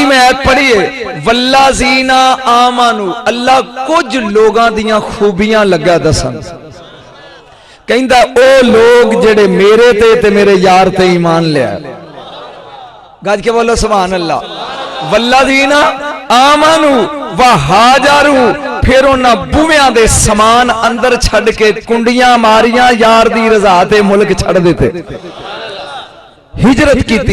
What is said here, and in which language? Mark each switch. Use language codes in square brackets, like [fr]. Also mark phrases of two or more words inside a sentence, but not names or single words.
[pa] ਆਇਤ ਪੜ੍ਹੀ ਹੈ [ar] والذين آمنوا, [pa] ਅੱਲਾਹ ਕੁਝ ਲੋਕਾਂ ਦੀਆਂ ਖੂਬੀਆਂ ਲਗਾ ਦੱਸਣ, ਕਹਿੰਦਾ ਓ ਲੋਕ ਜਿਹੜੇ ਮੇਰੇ ਤੇ ਮੇਰੇ ਯਾਰ ਤੇ ਈਮਾਨ ਲਿਆ। ਗੱਜ ਕੇ ਬੋਲੋ [ar] سبحان الله. والذين آمنوا وهاجروا, [pa] ਫਿਰ ਉਨ੍ਹਾਂ ਬੀਵੀਆਂ ਦੇ ਸਮਾਨ ਅੰਦਰ ਛੱਡ ਕੇ ਕੁੰਡੀਆਂ ਮਾਰੀਆਂ, ਯਾਰ ਦੀ ਰਜ਼ਾ ਤੇ ਮੁਲਕ ਛੱਡ ਦਿੱਤੇ, ਹਿਜਰਤ ਕੀ।